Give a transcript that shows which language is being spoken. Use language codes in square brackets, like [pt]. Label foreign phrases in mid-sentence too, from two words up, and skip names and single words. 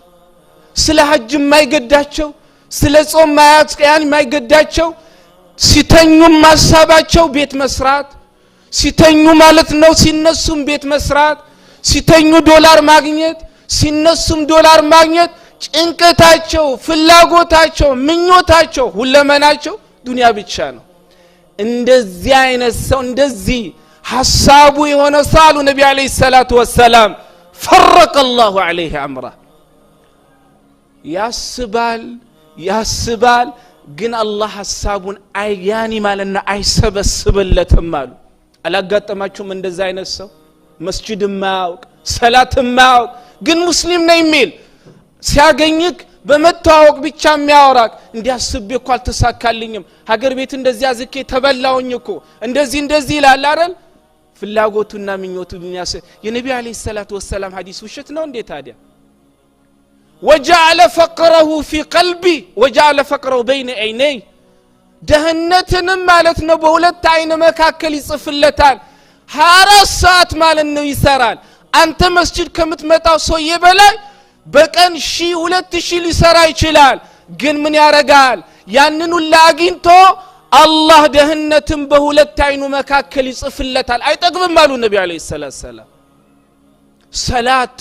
[am] ስለ ሐጅ የማይገዳቸው ስለ ጾም ማያስቀያን የማይገዳቸው ሲተኙም ማሳባቸው ቤት መስራት ሲተኙ ማለት ነው ሲነሱም ቤት መስራት ሲተኙ ዶላር ማግኘት ሲነሱም ዶላር ማግኘት ጭንቀታቸው ፍላጎታቸው ምኞታቸው ሁለመናቸው ዱንያ ብቻ ነው። እንደዚህ አይነት ሰው እንደዚህ ሐሳቡ የሆነ ሳሉ ነብዩ [ar] عليه الصلاة والسلام فرق الله عليه امره [am] ያስባል ግን አላህ ሐሳቡን አያኒ ማለና አይሰበስብለትም አሉ። አላጋጠማችሁም እንደዛ አይነት ሰው መስጂድ ማያውቅ ሰላት ማያውቅ ግን ሙስሊም ነኝ የሚል ሲያገኝክ በመታወቅ ብቻ የሚያወራክ እንዲያስብ እኮ አልተሳካልኝም ሀገር ቤት እንደዚህ አዝኬ ተበላውኝ እኮ እንደዚህ ይላል አይደል? ፍላጎቱና ምኞቱ ዱንያ የነብዩ [ar] عليه الصلاة والسلام [am] ሐዲስ ውሸት ነው እንዴ ታዲያ? [ar] وجعل فقره في قلبي وجعل فقره بين عيني [am] ደህነትንም ማለት ነው በሁለት አይነ መካከል ይጽፍለታል። 24 ሰዓት ማለት ነው ይሰራል። አንተ መስጂድ ከምትመጣው ሰው የበላይ በቀን 1000-2000 ሊሰራ ይችላል። ግን ምን ያረጋል? ያንኑ ላግኝቶ አላህ ደህነትን በሁለት አይኑ መካከል ይጽፍለታል። አይጠግብም አሉ ነብዩ [ar] عليه السلام። [am] ሰላት